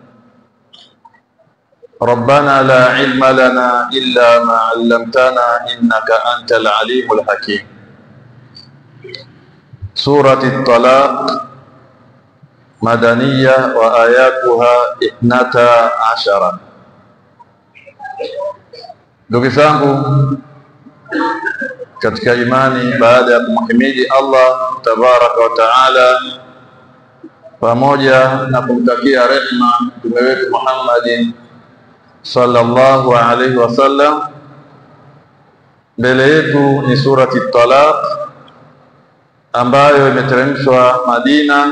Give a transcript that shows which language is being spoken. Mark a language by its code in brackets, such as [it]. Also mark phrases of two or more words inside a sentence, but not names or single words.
[ar] ربنا لا علم لنا إلا ما علمتنا إنك أنت العليم الحكيم. سورة الطلاق مدنية وآياتها 12. [sw] Ndugu zangu katika imani, baada ya kumhimidi Allah [ar] تبارك وتعالى [sw] pamoja na kumtakia rehma mtume wetu Muhammadin [ar] صلى الله عليه وسلم, [sw] mbele yetu ni surati Talaq ambayo imeteremshwa Madina.